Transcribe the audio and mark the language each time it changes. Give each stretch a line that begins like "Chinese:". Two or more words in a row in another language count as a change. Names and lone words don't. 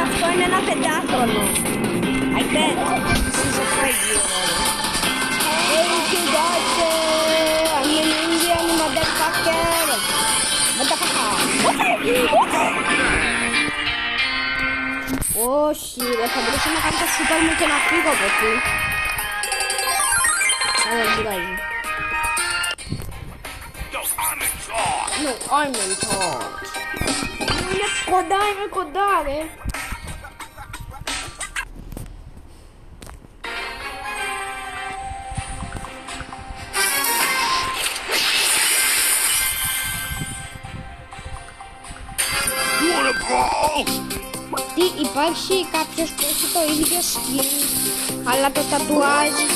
Greek: είναι ένα πεντάχρονο.
English: I bet. She's a crazy one. Hey, you guys, I'm an Indian motherfucker.
Greek: Όχι ρε, θα μπορούσα να κάνω το σούπερ μου και να φύγω από εκεί. Αλλά δεν πειράζει.
English: No, I'm in charge.
Greek: Είναι κοντά ρε. Τι υπάρχει κάποιος που έχει το ίδιο skin, αλλά το τατουάζ.